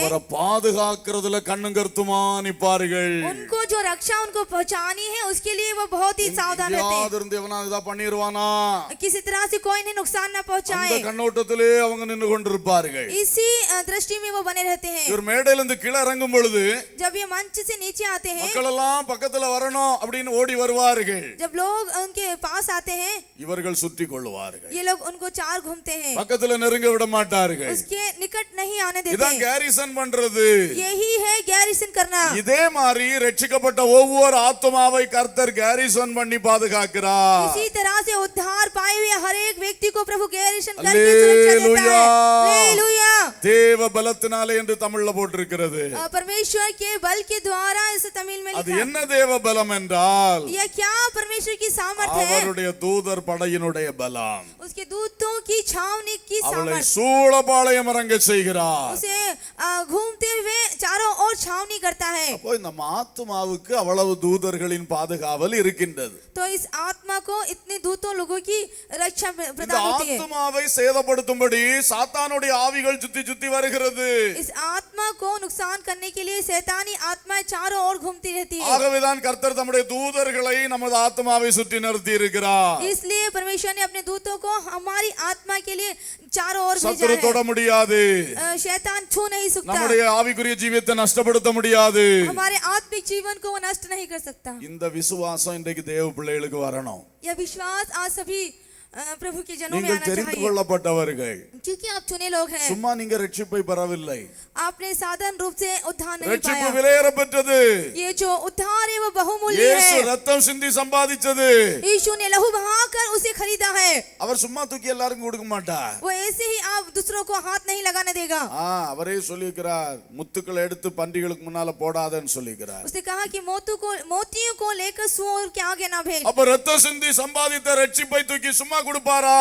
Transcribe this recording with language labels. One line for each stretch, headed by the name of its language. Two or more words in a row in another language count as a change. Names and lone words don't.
Tamil: அவரை பாதுகாக்கிறதுல கண்ணும் கருத்துமா நிப்பார்கள்.
Hindi: उनको जो रक्षा उनको पहुंचानी है उसके लिए वो बहुत ही सावधान रहते हैं।
Tamil: யாதிருந்து எவனா இதா பண்ணிடுவானா,
Hindi: किसी तरह से कोई इन्हें नुकसान न
Tamil: அந்த
Hindi: पहुंचाए,
Tamil: கண்ணோட்டத்திலே அவங்க நின்று கொண்டிருப்பார்கள்.
Hindi: इसी दृष्टि में वो बने रहते हैं।
Tamil: இவர் மேடையில இருந்து கீழே இறங்கும் பொழுது
Hindi: जब ये मंच से नीचे आते हैं,
Tamil: மக்கள் எல்லாம் பக்கத்துல வரணும் அப்படின்னு ஓடி வருவார்கள்.
Hindi: जब लोग उनके पास आते हैं,
Tamil: இவர்கள் சுற்றி கொள்ளுவார்கள்.
Hindi: ये लोग उनको चार घूमते हैं,
Tamil: பக்கத்துல நெருங்க விட மாட்டார்கள்.
Hindi: उसके निकट नहीं आने
Tamil: இதான்
Hindi: देते।
Tamil: கேரிசன் பண்றது.
Hindi: यही है गैरिसन करना।
Tamil: இதே மாதிரி ரட்சிக்கப்பட்ட ஒவ்வொரு ஆத்துமாவை கர்த்தர் கேரிசன் பண்ணி பாதுகாக்கிறார்.
Hindi: इसी तरह से उद्धार पाए हुए हर एक व्यक्ति को प्रभु गैरिसन करके सुरक्षा देता है। हालेलुया।
Tamil: தேவ பலத்தினாலே என்று தமிழ்ல போட்டிருக்கிறது.
Hindi: परमेश्वर के बल के द्वारा इसे तमिल में
Tamil: அது
Hindi: लिखा।
Tamil: என்ன தேவ பலம் என்றால்
Hindi: यह क्या परमेश्वर की सामर्थ्य है?
Tamil: அவருடைய தூதர் படையினுடைய பலம்.
Hindi: उसके दूतों की छावनी की
Tamil: அவளை
Hindi: सामर्थ्य,
Tamil: சூழபாளையம் இறங்க செய்கிறார்.
Hindi: उसे घूमते हुए चारों ओर छावनी करता है।
Tamil: அப்போ இந்த ஆத்துமாவுக்கு அவ்வளவு தூதர்களின் பாதுகாவல் இருக்கின்றது.
Hindi: तो इस आत्मा को इतने दूतों लोगों की रक्षा
Tamil: இந்த
Hindi: प्रदान होती है।
Tamil: ஆத்துமாவை சேதப்படுத்தும்படி சாத்தானுடைய ஆவிகள் சுத்தி சுத்தி வருகிறது.
Hindi: इस आत्मा को नुकसान करने के लिए शैतानी आत्माएं चारों ओर घूमती रहती है।
Tamil: ஆகவேதான் கர்த்தர் தம்முடைய தூதர்களை நமது ஆத்மாவை சுற்றி நிறுத்தி இருக்கிறார்.
Hindi: इसलिए परमेश्वर ने अपने दूतों को हमारी आत्मा के लिए चारों ओर भेजा
Tamil: சத்துரு தொட
Hindi: है।
Tamil: முடியாது.
Hindi: शैतान छू नहीं सकता,
Tamil: நம்முடைய ஆவிக்குரிய ஜீவியத்தை நஷ்டப்படுத்த முடியாது.
Hindi: हमारे आत्मिक जीवन को वो नष्ट नहीं कर सकता।
Tamil: இந்த விசுவாசம் இன்றைக்கு தேவ பிள்ளைகளுக்கு வரணும்.
Hindi: यह विश्वास आज सभी प्रभु के जनों में
Tamil: நீங்கள்
Hindi: आना
Tamil: தெரிந்து
Hindi: चाहिए,
Tamil: கொள்ளப்பட்டவர்கள்.
Hindi: क्योंकि आप चुने लोग हैं।
Tamil: சும்மா நீங்க ரட்சிப்பை பெறவில்லை.
Hindi: आपने साधारण रूप से उद्धार नहीं
Tamil: ரட்சிப்பு
Hindi: पाया।
Tamil: விலையேற பெற்றது.
Hindi: ये जो उद्धार है वो बहुमूल्य
Tamil: இயேசு
Hindi: है।
Tamil: ரத்தம் சிந்தி சம்பாதிச்சது.
Hindi: यीशु ने लहू बहाकर उसे खरीदा है।
Tamil: அவர் சும்மா தூக்கி எல்லாருக்கும் கொடுக்க மாட்டார்.
Hindi: वो ऐसे ही आप दूसरों को हाथ नहीं लगाने देगा।
Tamil: அவரே சொல்லியிருக்கிறார், முத்துக்களை எடுத்து பன்றிகளுக்கு முன்னால போடாதன்னு சொல்லியிருக்கிறார்.
Hindi: उसने कहा कि मोतियों को लेकर सूअर के आगे ना भेज।
Tamil: அப்ப ரத்தம் சிந்தி சம்பாதித்த ரட்சிப்பை தூக்கி சும்மா கொடுப்பாரா?